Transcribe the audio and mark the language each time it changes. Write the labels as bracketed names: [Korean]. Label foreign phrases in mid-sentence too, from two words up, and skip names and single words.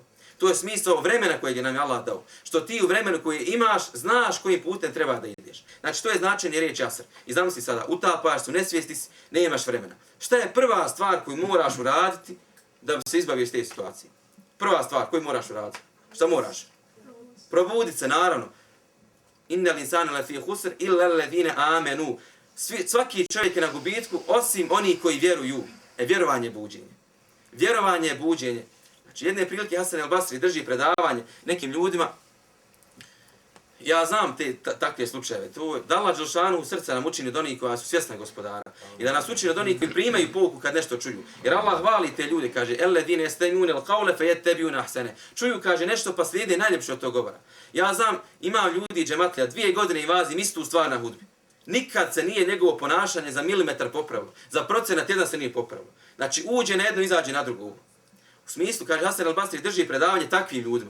[Bosnian] To je smisao vremena kojeg je nam Allah dao. Što ti u vremenu koje imaš, znaš kojim putem treba da ideš. Znači, to je značenje riječi asr. I znam si sada, utapaš se, nesvijesti si, nemaš vremena. Šta je prva stvar koju moraš uraditi da bi se izbavio iz te situacije? Prva stvar koju moraš uraditi. Šta moraš? Probuditi se, naravno. [Arabic] إن الإنسان لفي خسر إلا الذين آمنوا. [Bosnian] Svaki čovjek je na gubitku osim oni koji vjeruju. Vjerovanje je buđenje. Vjerovanje je buđenje. Znači, jedne prilike Hasan al-Basri drži predavanje nekim ljudima. Ja znam takve slučajeve. To da Allah dželešanu u srca nam učini od onih koja su svjesna gospodara. I da nas učini od onih koji primaju pouku kad nešto čuju. Jer Allah hvali te ljude, kaže [Arabic] الذين يستمعون القول فيتبعون أحسن. [Bosnian] Čuju, kaže, nešto pa slijede najljepše od tog govora. Ja znam, ima ljudi džematlija 2 godine i vazim istu stvar na hudbi. Nikad se nije njegovo ponašanje za milimetar popravilo. Za procenat jedan se nije popravilo. Znači, uđe na jedno, izađe na drugo. U smislu, kaže, Hasan al-Basri drži predavanje takvim ljudima.